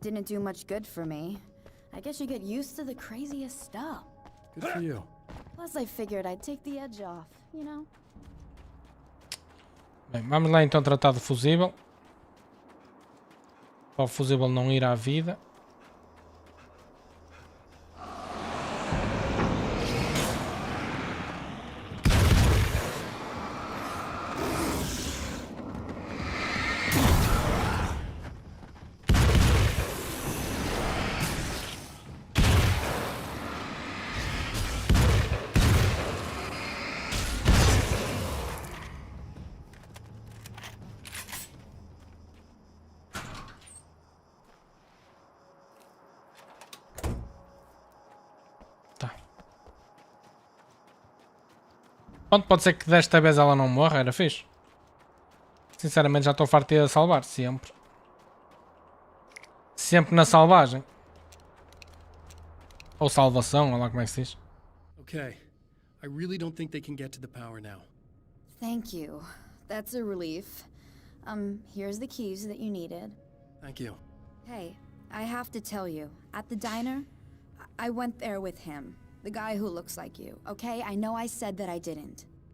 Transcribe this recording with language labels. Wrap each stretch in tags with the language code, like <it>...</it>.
<en>Didn't do much good for me. I guess you get used to the craziest stuff. Good for you. Plus I figured I'd take the edge off, you know?</en> <pt>Bem, vamos lá então tratar do fusível. Para o fusível não ir à vida. Pronto, pode ser que desta vez ela não morra, era fixe. Sinceramente já estou farto de ir a salvar, sempre. Sempre na salvagem. Ou salvação, olha lá como é que se diz.</pt> <en>Okay. I really don't think they can get to the power now. Thank you. That's a relief. Here's the keys that you needed. Thank you. Hey, I have to tell you, at the diner, I went there with him. The guy who looks like you, okay? I know I said that I didn't.</en>